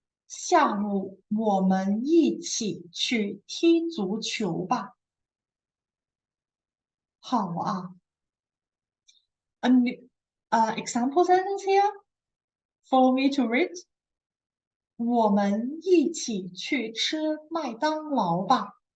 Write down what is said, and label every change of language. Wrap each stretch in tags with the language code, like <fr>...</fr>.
<zh>下午我们一起去踢足球吧。好啊。</zh> <en>A new example sentence here for me to read.</en> <zh>我们一起去吃麦当劳吧。</zh>